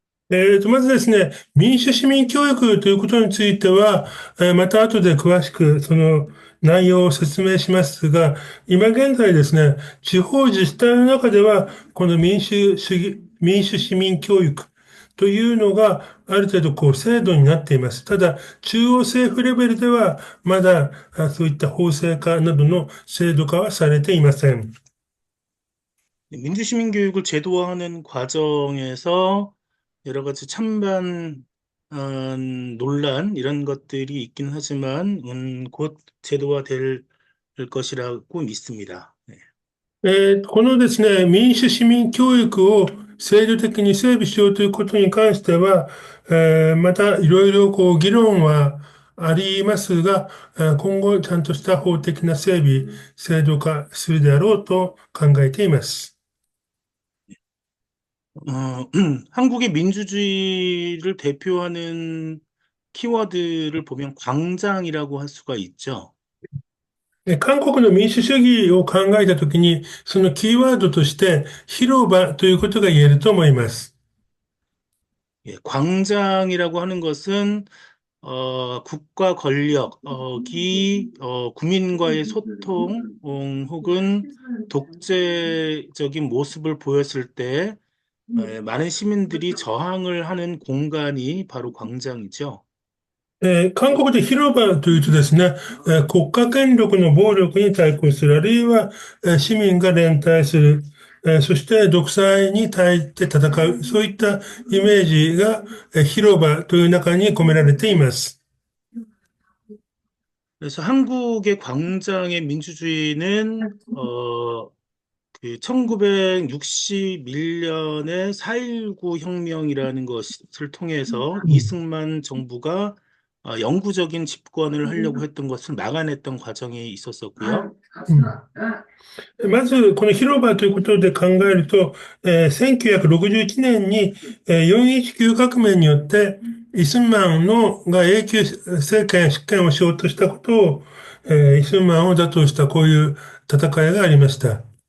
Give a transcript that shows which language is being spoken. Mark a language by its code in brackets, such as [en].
[ja] まずですね、民主市民教育ということについては、また後で詳しくその内容を説明しますが、今現在ですね、地方自治体の中では、この民主市民教育というのがある程度こう制度になっています。ただ、中央政府レベルでは、まだそういった法制化などの制度化はされていません。 [ko] 민주시민교육을 제도화하는 과정에서 여러 가지 찬반 논란 이런 것들이 있긴 하지만 곧 제도화될 것이라고 믿습니다. 네. [ja] このですね、民主市民教育を制度的に整備しようということに関しては、またいろいろこう議論はありますが、今後ちゃんとした法的な整備、制度化するであろうと考えています。 [ko] 한국의 민주주의를 대표하는 키워드를 보면 광장이라고 할 수가 있죠. [ja] 韓国の民主主義を考えたときに、そのキーワードとして広場ということが言えると思います。 [ko] 예, 광장이라고 하는 것은 국가 권력이 국민과의 소통 혹은 독재적인 모습을 보였을 때 많은 시민들이 저항을 하는 공간이 바로 광장이죠. [ja] 韓国で広場というとですね、国家権力の暴力に対抗する、あるいは、市民が連帯する、そして独裁に対して戦う、そういったイメージが、広場という中に込められています。 [ko] 그래서 한국의 광장의 민주주의는 그 1961년에 4.19 혁명이라는 것을 통해서 이승만 정부가 영구적인 집권을 하려고 했던 것을 막아냈던 과정이 있었었고요. [ja] まず、この広場ということで考えると、1961年に、419革命によって、イスンマンが永久政権執権をしようとしたことを、イスンマンを打倒したこういう戦いがありました。